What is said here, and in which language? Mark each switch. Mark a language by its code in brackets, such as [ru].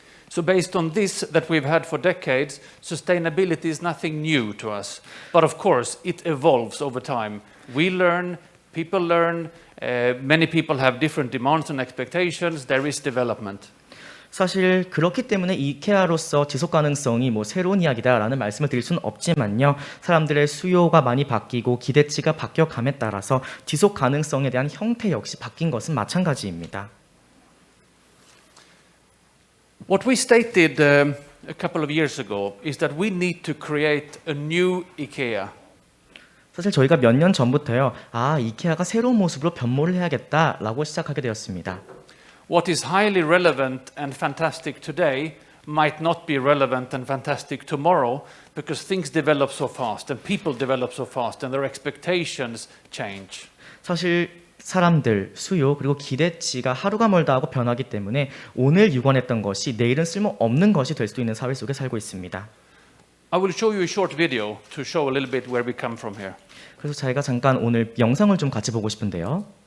[en] So based on this that we've had for decades, sustainability is nothing new to us. But of course, it evolves over time. We learn, people learn, many people have different demands and expectations. There is development. [ko] 사실 그렇기 때문에 이케아로서 지속 가능성이 뭐 새로운 이야기다라는 말씀을 드릴 수는 없지만요. 사람들의 수요가 많이 바뀌고 기대치가 바뀌어감에 따라서 지속 가능성에 대한 형태 역시 바뀐 것은 마찬가지입니다. [en] What we stated a couple of years ago is that we need to create a new IKEA. [ko] 사실 저희가 몇 년 전부터요. 이케아가 새로운 모습으로 변모를 해야겠다라고 시작하게 되었습니다. [en] What is highly relevant and fantastic today might not be relevant and fantastic tomorrow because things develop so fast and people develop so fast and their expectations change. [ko] 사실 사람들, 수요, 그리고 기대치가 하루가 멀다 하고 변하기 때문에 오늘 유관했던 것이 내일은 쓸모없는 것이 될 수도 있는 사회 속에 살고 있습니다. [en] I will show you a short video to show a little bit where we come from here. [ko] 그래서 저희가 잠깐 오늘 영상을 좀 같이 보고 싶은데요.